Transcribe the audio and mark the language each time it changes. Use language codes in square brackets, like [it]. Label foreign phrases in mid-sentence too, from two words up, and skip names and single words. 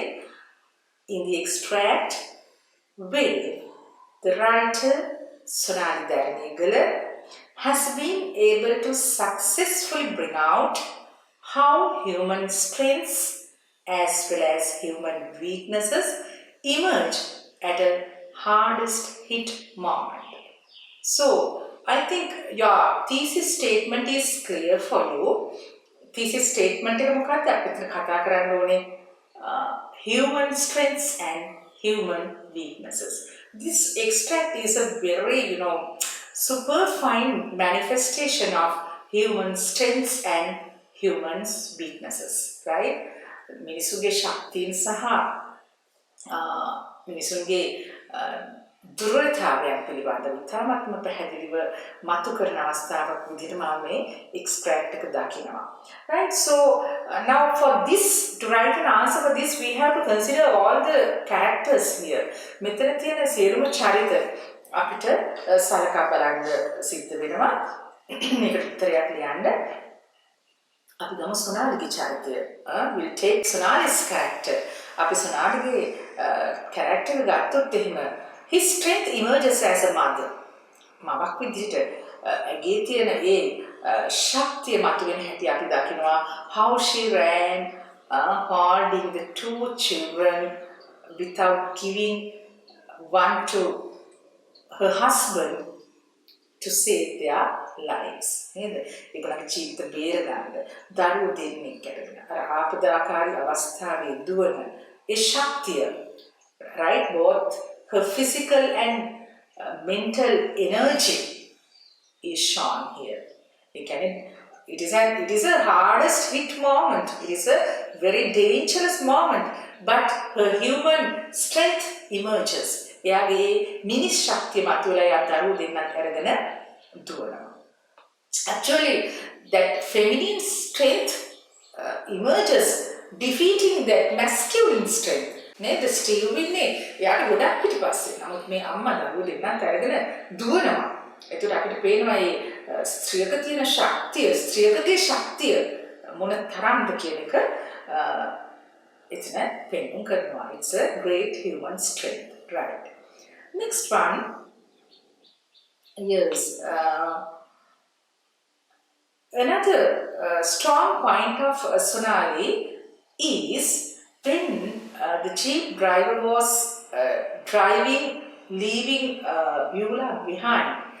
[en] In the extract, where the writer Sonali Deraniyalagala has been able to successfully bring out how human strengths as well as human weaknesses emerge at a hardest hit moment. So, I think your thesis statement is clear for you. Thesis statement [si] එක මොකක්ද අපි මෙතන කතා කරන්න ඕනේ [en] human strengths and human weaknesses. This extract is a very, super fine manifestation of human strengths and humans weaknesses, right? [si] මිනිසුගේ ශක්තියින් සහ මිනිසුන්ගේ දුර්වලතාවයන් පිළිබඳව ඉතාමත්ම පැහැදිලිව මතු කරන අවස්ථාවක් විදිහට මම මේ extract එක දකිනවා. [en] Right, so now for this, to write an answer for this, we have to consider all the characters here. [si] මෙතන තියෙන සියලුම චරිත අපිට සලකා බලන්න සිද්ධ වෙනවා. මේකට උත්තරයක් ලියන්න. අපි ගමු සොනාලිගේ චරිතය. [en] We'll take Sonali's character. [si] අපි සොනාලිගේ [en] character [si] එක ගත්තොත් එහෙම [en] his strength emerges as a mother. [si] මවක් විදිහට ඇගේ තියෙන ඒ ශක්තිය මතුවෙන හැටි අපි දකිනවා. [en] How she ran holding the two children without giving one to her husband to save their lives. [si] නේද? ඒගොල්ලන්ගේ ජීවිත බේරගන්න දරුවෝ දෙන්නෙක් ගැටගෙන අර ආපදාකාරී අවස්ථාවේ දුවන ඒ ශක්තිය, [en] right, both her physical and mental energy is shown here. It is a hardest hit moment. It is a very dangerous moment, but her human strength emerges. [si] එයාගේ මිනිස් ශක්තිය මතුවලා යා දරුවෝ දෙන්නත් අරගෙන දුවනවා. [en] Actually, that feminine strength emerges, defeating that masculine strength. [si] නේද? ස්ටීව් ඉන්නේ එයාට ගොඩක් පිටිපස්සේ. නමුත් මේ අම්මා දරුවෝ දෙන්නත් අරගෙන දුවනවා. ඒකට අපිට පේනවා මේ ස්ත්‍රියක තියෙන ශක්තිය, ස්ත්‍රියකගේ ශක්තිය මොන තරම්ද කියන එක එතන පෙන්වන්න කරනවා. [en] It's a great human strength, right? Next one is another strong point of Sonali is when the jeep driver was driving, leaving Beulah behind.